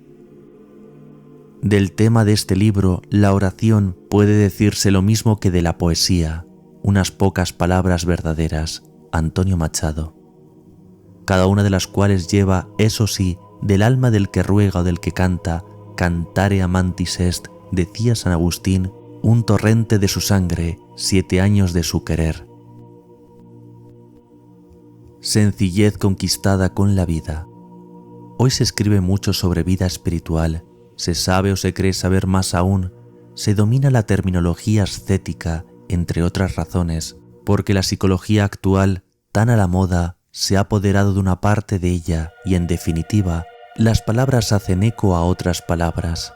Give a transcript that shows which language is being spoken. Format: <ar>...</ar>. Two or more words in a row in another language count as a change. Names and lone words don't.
<es>Del tema de este libro, la oración, puede decirse lo mismo que de la poesía. Unas pocas palabras verdaderas, Antonio Machado, cada una de las cuales lleva, eso sí, del alma del que ruega o del que canta,</es> <la>cantare amantis est,</la> <es>decía San Agustín, un torrente de su sangre, 7 años de su querer. Sencillez conquistada con la vida. Hoy se escribe mucho sobre vida espiritual, se sabe o se cree saber más aún, se domina la terminología ascética, entre otras razones, porque la psicología actual, tan a la moda, se ha apoderado de una parte de ella y, en definitiva, las palabras hacen eco a otras palabras.</es>